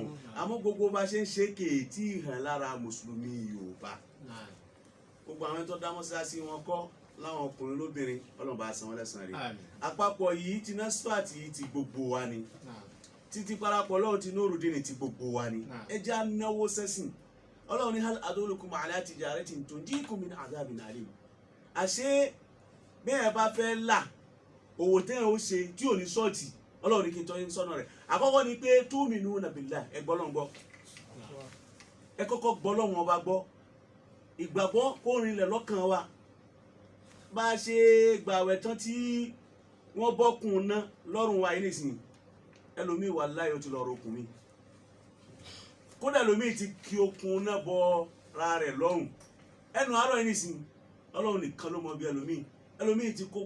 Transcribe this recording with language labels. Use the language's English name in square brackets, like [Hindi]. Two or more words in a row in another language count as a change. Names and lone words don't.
[Yoruba] Àmọ́ gbogbo bá ṣe ń ṣe kèétí hàn lára mùsùlùmí Yorùbá. Gbogbo àwọn tó dá mọ́ṣáláṣí wọn kọ́ láwọn ọkùnrin lóbìnrin Ọlọ́run bá san wọ́n lẹ́san rẹ̀. Àpapọ̀ yìí ti NASFAT yìí ti gbogbo wa ni. Títí parapọ̀ lọ́wọ́ ti Nurudeen ti gbogbo wa ni. Ẹ jẹ́ á náwó sẹ́sìn. Ọlọ́run ní [Arabic] هل أدلكم على تجارة تنجيكم من عذاب أليم. [Yoruba] àṣé bẹ́ẹ̀ bá fẹ́ là òwò tẹ́yàn ó ṣe tí ò ní ṣọ́ọ̀tì ọlọ́run ní kí n tọ́ yín sọ́nà rẹ̀ àkọ́kọ́ ni pé [Arabic] تؤمنون بالله [Yoruba] ẹ gbọ́ lọ́n gbọ́ ẹ kọ́kọ́ gbọ́ lọ́wọ́n ọba gbọ́ ìgbàgbọ́ kó rinlẹ̀ lọ́kàn wa bá a ṣe gbàwẹ̀ tán tí wọ́n bọ́kùn ná lọ́rùn wa yìí nìsín ẹlòmíì wà láyé ó ti lọ́ọ́ rokùn mi kódà ẹlòmíì ti kí okùn náà bọ ra rẹ̀ lọ́rùn ẹnu àárọ̀ yìí nìsín ọlọ́run nìkan ló mọ bí ẹlòmíì ti kó